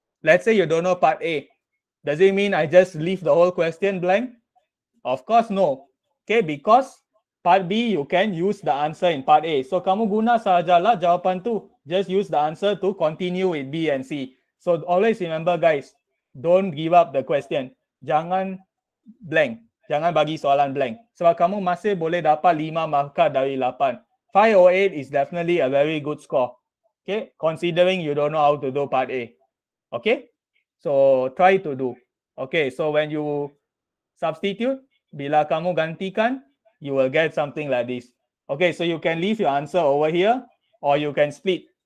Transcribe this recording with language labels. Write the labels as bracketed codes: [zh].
[en] Let's say you don't know part A. Does it mean I just leave the whole question blank? Of course no. Okay, because part B you can use the answer in part A. [ms] So kamu guna sahajalah jawapan tu. [en] Just use the answer to continue with B and C. So always remember guys, don't give up the question. [ms] Jangan blank. Jangan bagi soalan blank. Sebab kamu masih boleh dapat 5 markah dari 8. [en] 508 is definitely a very good score. Okay, considering you don't know how to do part A. Okay, so try to do. Okay, so when you substitute, [ms] bila kamu gantikan, [en] you will get something like this. Okay, so you can leave your answer over here or you can split.